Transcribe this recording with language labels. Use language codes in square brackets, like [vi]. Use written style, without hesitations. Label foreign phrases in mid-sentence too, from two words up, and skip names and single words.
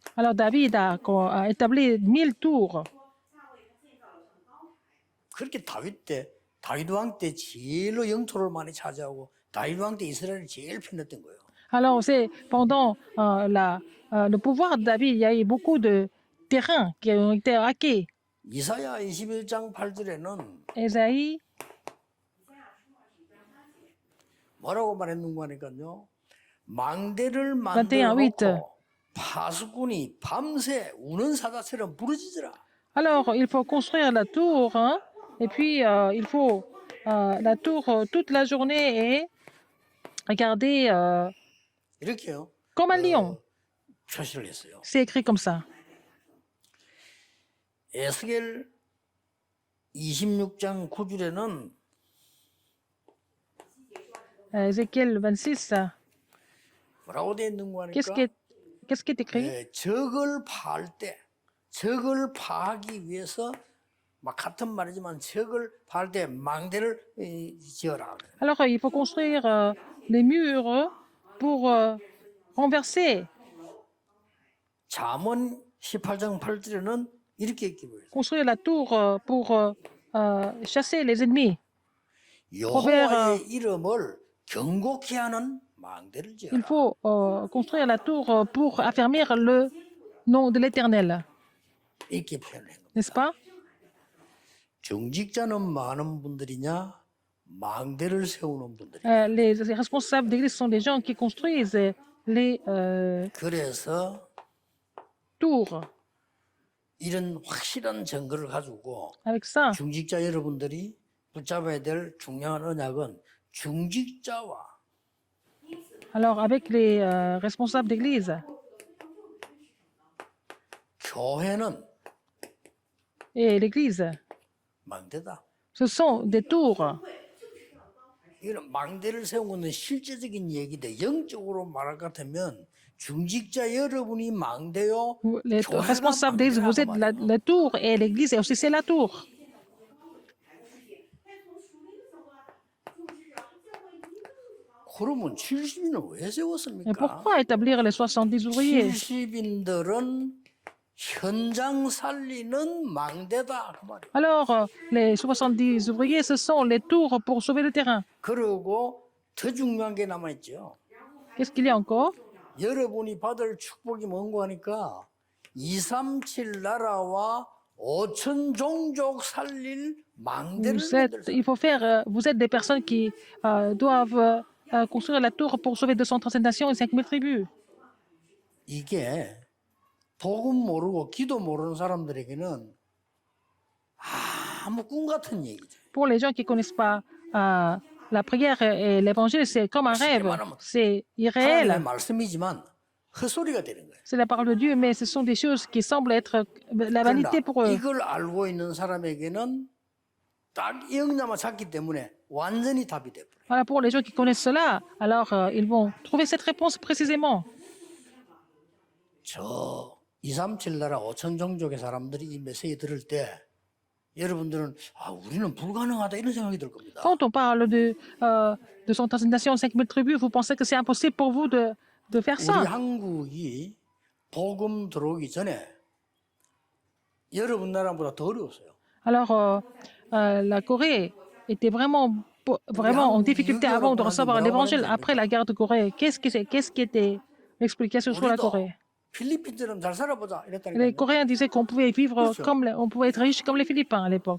[fr] Alors David a établi 1000 tours. [ko] 그렇게 다윗 왕 때 제일로 영토를 많이 차지하고 다윗 왕 때 이스라엘을 제일 편했던 거예요. [fr] Alors c'est pendant le pouvoir de David, il y a eu beaucoup de terrains qui ont été hackés. [ko] 이사야 21장 8절에는 Ésaïe 뭐라고 말했는가 하니까요. 망대를 21, 만들어 8. 놓고 파수꾼이 밤새 우는 사자처럼 부르짖으라. [fr] Alors, il faut construire la tour, hein, et puis il faut la tour toute la journée et regarder [ko] 이렇게요. [fr] comme un lion. [ko] 표시를 했어요. [fr] C'est écrit comme ça. [ko] 에스겔 26장 9절에는 Ézéchiel 26, 뭐라고 되어 있는가 하니까 [fr] qu'est-ce qui est écrit? [ko] 적을 파할 때 적을 파하기 위해서 막 같은 말이지만 적을 파할 때 망대를 지어라. [fr] Alors, il faut construire les murs pour renverser, [ko] 잠언 18장 8절에는 이렇게 기록해요. [fr] construire la tour pour chasser les ennemis. [ko] 여호와의 이름을 경고케 하는 망대를 [fr] Il [ko] 지어라. [fr] faut construire la tour pour affermir le nom de l'Éternel, [ko] 이렇게 표현을 한 겁니다. [fr] n'est-ce pas? [ko] 정직자는 많은 분들이냐 망대를 세우는 분들이. [fr] Les responsables d'église sont des gens qui construisent les [ko] 그래서 [fr] tours. [ko] 이런 확실한 증거를 가지고 [fr] Avec ça, [ko] 중직자 여러분들이 붙잡아야 될 중요한 언약은 중직자와 [fr] alors avec les responsables d'église [ko] 교회는 [fr] et l'église, [ko] 망대다. [fr] ce sont des tours. [ko] 이런 망대를 세운 것은 실제적인 얘기인데 영적으로 말할 것 같으면 중직자 여러분이 망대요. [fr] Les [ko] 교회가 [fr] responsables d'église, vous êtes [ko] 망대라고 말해요. [fr] la tour et l'église aussi c'est la tour. [ko] 그러면 70인은 왜 [fr] Et [ko] 세웠습니까? [fr] pourquoi établir les 70 ouvriers? [ko] 70인들은 현장 살리는 망대다 그 말이에요. [fr] Alors, les 70 ouvriers, ce sont les tours pour sauver le terrain. [ko] 그리고 더 중요한 게 남아있죠. [fr] Qu'est-ce qu'il y a encore? [ko] 여러분이 받을 축복이 뭔고 하니까 237 나라와 5천 종족 살릴 망대를 만들었어요. [fr] Il faut faire, vous êtes des personnes qui doivent construire la tour pour sauver 237 nations et 5000 tribus. [ko] 이게 복음 모르고 기도 모르는 사람들에게는 아무 꿈 같은 얘기죠. [fr] Pour les gens qui ne connaissent pas la prière et l'évangile, c'est comme un rêve. C'est [ko] 하나님의 [fr] irréel. [ko] 말씀이지만 헛소리가 되는 거예요. [fr] C'est la parole de Dieu, mais ce sont des choses qui semblent être la vanité pour eux. [ko] 이걸 알고 있는 사람에게는 딱 이 영감을 찾기 때문에 완전히 답이 돼버려요. [fr] Voilà, pour les gens qui connaissent cela, alors ils vont trouver cette réponse précisément. [ko] 저 237 나라 5천 종족의 사람들이 이 메시지 들을 때 여러분들은 우리는 불가능하다 이런 생각이 들 겁니다. [fr] Quand on parle de 237 nations, 5000 tribus, vous pensez que c'est impossible pour vous de faire [ko] 우리 [fr] ça. [ko] 한국이 복음 들어오기 전에 여러분 나라보다 더 어려웠어요. [fr] Alors, la Corée était vraiment en difficulté avant de recevoir l'évangile. Après la guerre de Corée, qu'est-ce qui était l'explication sur la Corée? [ko] 필리핀처럼 잘 살아보자 [fr] Les [ko] 이랬다니까요. [fr] Coréens disaient qu'on pouvait vivre on pouvait être riche comme les Philippins à l'époque.